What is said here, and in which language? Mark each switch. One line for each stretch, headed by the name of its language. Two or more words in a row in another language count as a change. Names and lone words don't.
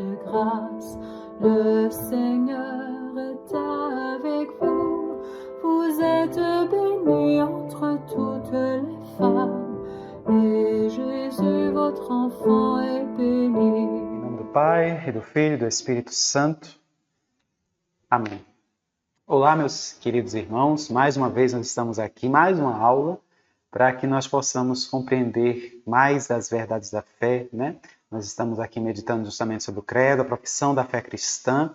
French: grâce. Le Seigneur est avec vous. Vous êtes bénie entre toutes les femmes, et Jésus, votre enfant, est béni.
Portuguese: Em nome do Pai, e do Filho e do Espírito Santo. Amém. Olá, meus queridos irmãos. Mais uma vez nós estamos aqui, mais uma aula, para que nós possamos compreender mais das verdades da fé, né? Nós estamos aqui meditando justamente sobre o credo, a profissão da fé cristã.